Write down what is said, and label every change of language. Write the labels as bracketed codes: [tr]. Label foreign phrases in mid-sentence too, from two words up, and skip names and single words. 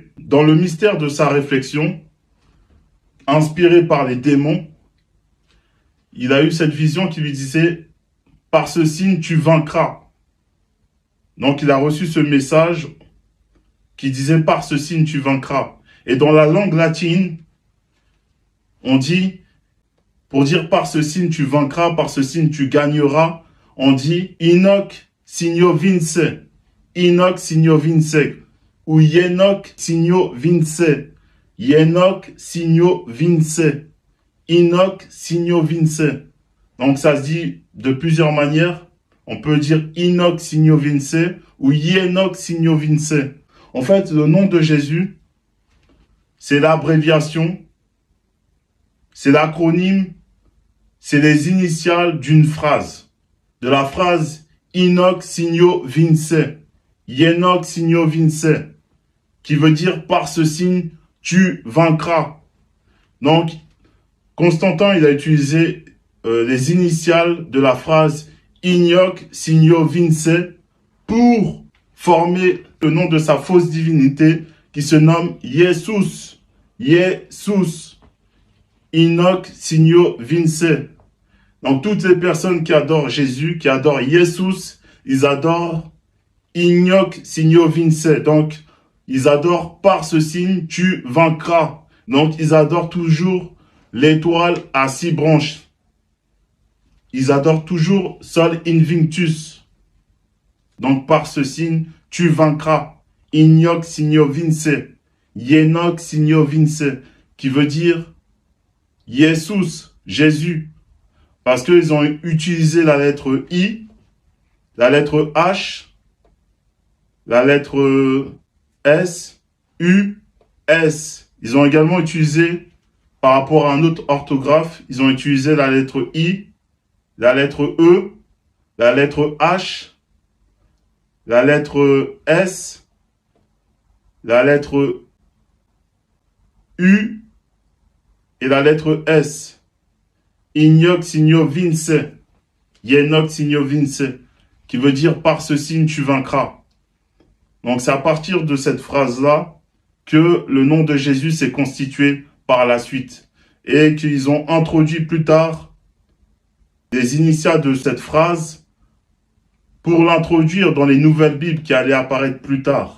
[fr] Dans le mystère de sa réflexion, inspiré par les démons, il a eu cette vision qui lui disait « Par ce signe, tu vaincras ». Donc, il a reçu ce message qui disait « Par ce signe, tu vaincras ». Et dans la langue latine, on dit, pour dire « Par ce signe, tu vaincras, par ce signe, tu gagneras », on dit « [la] Inoc signo vince ». Inoc signo vince. Ou Yenoc signo vince. Yenoc signo vince. Inoc signo vince. [fr] Donc, ça se dit de plusieurs manières. On peut dire [la] Inoc signo vince [fr] ou [la] Yenoc signo vince. [fr] En fait, le nom de Jésus, c'est l'abréviation, c'est l'acronyme, c'est les initiales d'une phrase. De la phrase [la] Inoc signo vince, Yenoc signo vince, [fr] qui veut dire par ce signe, tu vaincras. Donc, Constantin, il a utilisé les initiales de la phrase [la] Ignoc signo vince [fr] pour former le nom de sa fausse divinité qui se nomme Jesus. [la] Jesus. Inoc signo vince. [fr] Donc toutes les personnes qui adorent Jésus, qui adorent Jesus, ils adorent [la] Ignoc signo vince. [fr] Donc ils adorent par ce signe, tu vaincras. Donc ils adorent toujours l'étoile à 6 branches. Ils adorent toujours Sol Invictus. Donc, par ce signe, tu vaincras. [la] Ignoc signo vince. Yenoc signo vince. [fr] Qui veut dire Jesus, Jésus. Parce qu'ils ont utilisé la lettre I, la lettre H, la lettre S, U, S. Ils ont également utilisé, par rapport à un autre orthographe, ils ont utilisé la lettre I, la lettre E, la lettre H, la lettre S, la lettre U et la lettre S. [la] Ignoc signo vince, Yenoc signo vince, [fr] qui veut dire par ce signe tu vaincras. Donc c'est à partir de cette phrase-là que le nom de Jésus s'est constitué par la suite et qu'ils ont introduit plus tard les initiales de cette phrase pour l'introduire dans les nouvelles Bibles qui allaient apparaître plus tard.